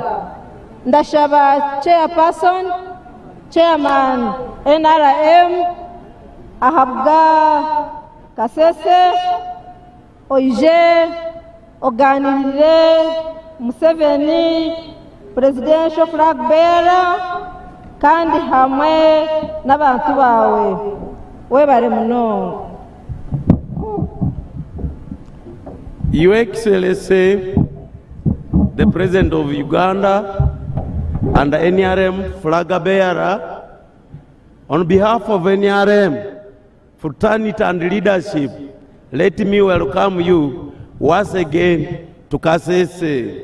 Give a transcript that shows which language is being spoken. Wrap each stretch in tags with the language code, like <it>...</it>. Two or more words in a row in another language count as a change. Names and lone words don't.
<nyn>Ndashaba chairman NRM ahabwa Kasese oije oganirire Museveni</nyn> <en>presidential flag bearer</en> <nyn>kandi hamwe n'abantu bawe webare munonga.</nyn> <en>Your Excellency, the President of Uganda and the NRM flag bearer, on behalf of NRM, fraternity and leadership, let me welcome you once again to Kasese.</en>